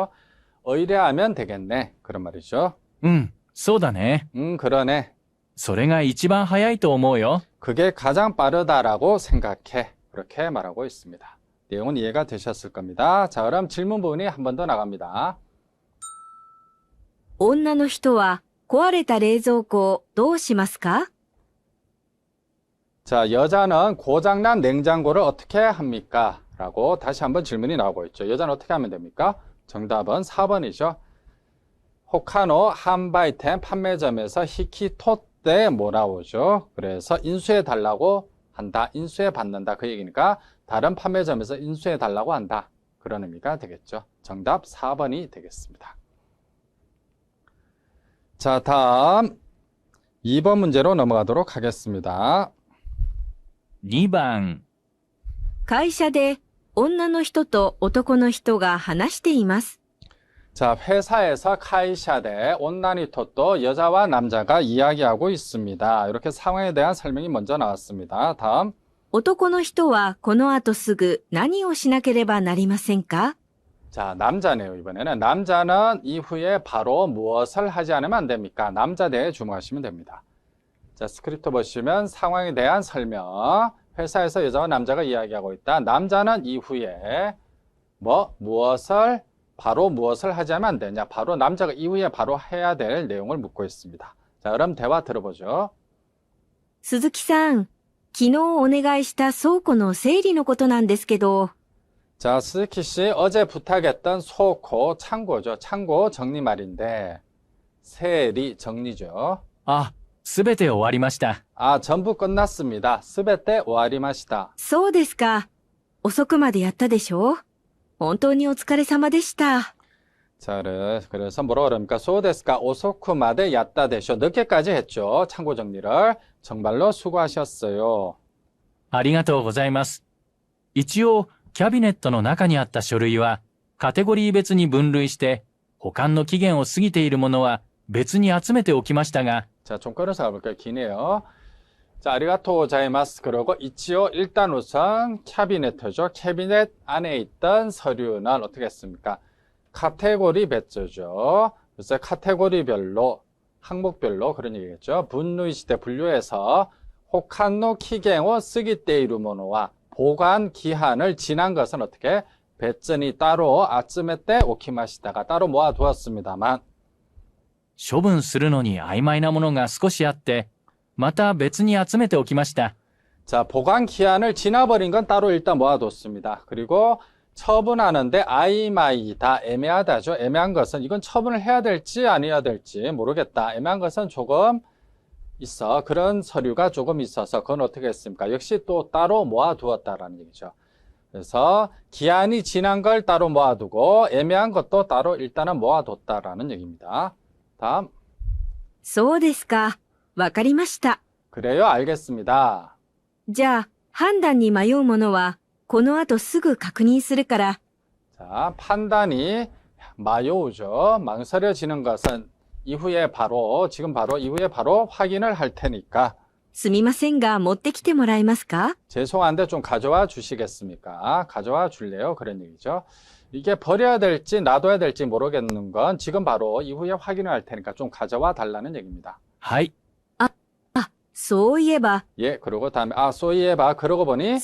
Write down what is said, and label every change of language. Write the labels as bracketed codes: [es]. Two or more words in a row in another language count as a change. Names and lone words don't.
[ko] 의뢰하면 되겠네. 그런 말이죠. [ja] うん、そうだね。 [ko] 그러네. [ja] それが一番早いと思うよ。 [ko] 그게 가장 빠르다라고 생각해. 그렇게 말하고 있습니다. 내용은 이해가 되셨을 겁니다. 자, 그럼 질문 부분이 한 번 더 나갑니다. [ja] 女の人は壊れた冷蔵庫をどうしますか？ [ko] 자, 여자는 고장난 냉장고를 어떻게 합니까? 라고 다시 한번 질문이 나오고 있죠. 여자는 어떻게 하면 됩니까? 정답은 4번이죠. [ja] ほかの販売店 [ko] 판매점에서 히키토떼 뭐라오죠. 그래서 인수해 달라고 한다. 인수해 받는다. 그 얘기니까 다른 판매점에서 인수해 달라고 한다. 그런 의미가 되겠죠. 정답 4번이 되겠습니다. 자, 다음 2번 문제로 넘어가도록 하겠습니다. [ja] 2 番、会社で女の人と男の人が話しています。 [ko] 자, 회사에서 [ja] 会社で女の人と [ko] 여자와 남자가 이야기하고 있습니다. 이렇게 상황에 대한 설명이 먼저 나왔습니다. 다음 [ja] 男の人はこの後すぐ何をしなければなりませんか？ [ko] 자, 남자네요. 이번에는 남자는 이후에 바로 무엇을 하지 않으면 안 됩니까? 남자 대해 주목하시면 됩니다. 자, 스크립트 보시면 상황에 대한 설명. 회사에서 여자와 남자가 이야기하고 있다. 남자는 이후에 바로 무엇을 하지 않으면 안 되냐? 바로 남자가 이후에 바로 해야 될 내용을 묻고 있습니다. 자, 그럼 대화 들어보죠. [ja] 鈴木さん、昨日お願いした倉庫の整理のことなんですけど、 [ko] 자, 스즈키 씨 어제 부탁했던 소코 창고죠. 창고 정리 말인데 세리 정리죠. [ja] あ、すべて終わりました。 [ko] 아, 전부 끝났습니다. [ja] すべて終わりました. そうですか。遅くまでやったでしょ？本当にお疲れ様でした。 [ko] 자, 그래서 뭐라 그럽니까? [ja] そうですか遅くまでやったでしょ. [ko] 늦게까지 했죠. 창고 정리를. 정말로 수고하셨어요. [ja] ありがとうございます。一応、キャビネットの中にあった書類は、カテゴリー別に分類して、保管の期限を過ぎているものは別に集めておきましたが、 [ko] 자, 좀 끊어서 가볼까요? 기네요. 자, [ja] ありがとうございます. [ko] 그러고 이치오 일단 우선 캐비넷이죠. 캐비넷 안에 있던 서류는 어떻게 했습니까? 카테고리 배조죠. 그래서 카테고리별로, 항목별로 그런 얘기겠죠. 분류시대 분류해서 [ja] 保管の期限を過ぎているものは [ko] 보관 기한을 지난 것은 어떻게? 배전이 따로 [ja] 集めておきましたが [ko] 따로 모아두었습니다만 [ja] 処分するのに曖昧なものが少しあって、また別に集めておきました。 [ko] 자, 보관 기한을 지나버린 건 따로 일단 모아뒀습니다. 그리고 처분하는데 아이마이다, 애매하다죠. 애매한 것은 이건 처분을 해야 될지 아니어야 될지 모르겠다. 애매한 것은 조금 있어. 그런 서류가 조금 있어서 그건 어떻게 했습니까? 역시 또 따로 모아두었다라는 얘기죠. 그래서 기한이 지난 걸 따로 모아두고 애매한 것도 따로 일단은 모아뒀다라는 얘기입니다. 다음. [ja] そうですか。わかりました。 [ko] 그래요, 알겠습니다. [ja] じゃあ、判断に迷うものは、この後すぐ確認するから、 [ko] 자, 판단이 마요우죠. 망설여지는 것은 지금 바로 이후에 바로 확인을 할 테니까 [ja] すみませんが持ってきてもらえますか？ [ko] 죄송한데 좀 가져와 주시겠습니까? 가져와 줄래요? 그런 얘기죠. 이게 버려야 될지 놔둬야 될지 모르겠는 건 지금 바로 이후에 확인을 할 테니까 좀 가져와 달라는 얘기입니다. [ja] はい、そういえば、 [ko] 예, 그리고 다음에 소이에바 그러고 보니